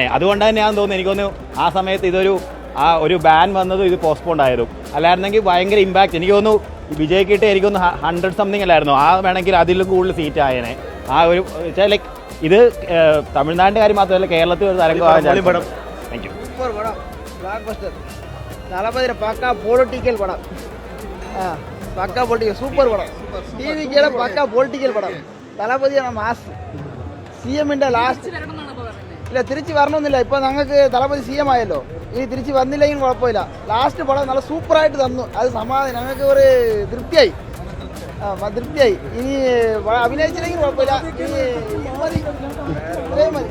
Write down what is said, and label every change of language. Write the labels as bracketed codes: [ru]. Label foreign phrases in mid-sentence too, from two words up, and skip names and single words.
[ml] അതുകൊണ്ട് തന്നെയാണെന്ന് തോന്നുന്നു, എനിക്ക് തോന്നുന്നു ആ സമയത്ത് ഒരു ബാൻ വന്നതും ഇത് പോസ്റ്റ്പോണ്ട് ആയതും. അല്ലായിരുന്നെങ്കിൽ ഭയങ്കര ഇമ്പാക്റ്റ്. എനിക്ക് തോന്നുന്നു വിജയ്ക്കിട്ട് എനിക്കൊന്ന് 100 സംതിങ് അല്ലായിരുന്നു. വേണമെങ്കിൽ അതിലും കൂടുതൽ സീറ്റ് ആയേനെ. ഒരു വെച്ചാൽ ലൈക്ക് ഇത് തമിഴ്നാടിൻ്റെ കാര്യം മാത്രമല്ല, കേരളത്തിൽ ഒരു തരംഗം. [en] thank you. [ta] சூப்பர் படம், பிளாக் பஸ்டர். தளபதி பக்கா பொலிட்டிக்கல் படம். பக்கா பொலிட்டிக்கல் சூப்பர் படம். டிவிக்கேல பக்கா பொலிட்டிக்கல் படம். தளபதியான மாஸ் [ml] സിഎമ്മിൻ്റെ ലാസ്റ്റ് ഇല്ല, തിരിച്ച് വരണമെന്നില്ല. ഇപ്പോൾ ഞങ്ങൾക്ക് തളപതി സിഎം ആയല്ലോ, ഇനി തിരിച്ച് വന്നില്ലെങ്കിലും കുഴപ്പമില്ല. ലാസ്റ്റ് പടം നല്ല സൂപ്പറായിട്ട് തന്നു, അത് സമാധാനം, ഞങ്ങൾക്ക് ഒരു തൃപ്തിയായി. ഇനി അഭിനയിച്ചില്ലെങ്കിൽ കുഴപ്പമില്ല, ഇനി മതി, ഇത്രയും മതി.